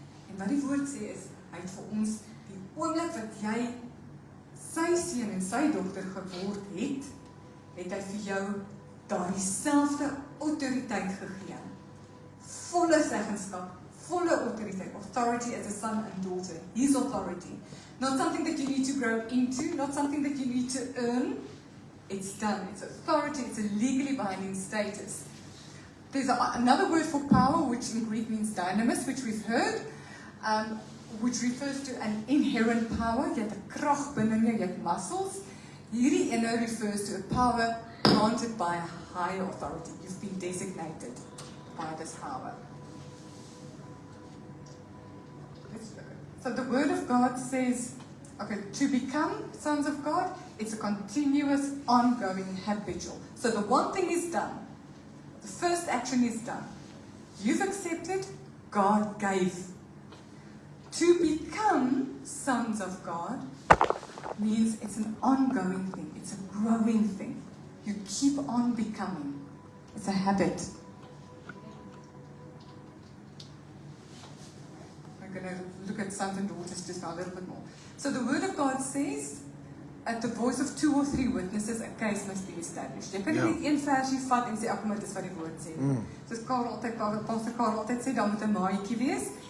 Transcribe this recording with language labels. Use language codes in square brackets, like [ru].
[af] En wat die woord sê is, hy het vir ons die oomblik wat jy sy seun en sy dogter geword het, het hy vir jou daardie selfde autoriteit gegee. Volle seggenskap, volle autoriteit. [en] Authority as a son and daughter. His authority. Not something that you need to grow into, not something that you need to earn. It's done. It's authority. It's a legally binding status. There's another word for power, which in Greek means dynamis, which we've heard, which refers to an inherent power. [af] Jy het 'n krag binne jou, jy het muscles. Hierdie ene [en] refers to a power granted by a higher authority. You've been designated by this power. So the word of God says, okay, to become sons of God, it's a continuous, ongoing, habitual. So the one thing is done. The first action is done. You've accepted, God gave. To become sons of God means it's an ongoing thing. It's a growing thing. You keep on becoming. It's a habit. We're going to look at sons and daughters just now a little bit more. So the Word of God says at the voice of 2 or 3 witnesses, a case must be established. [af] Jy kan nie Ja. net een versie vat en sê, ag, maar dit is wat die woord sê. Soos Pastor Karel altyd sê, daar moet 'n maatjie wees.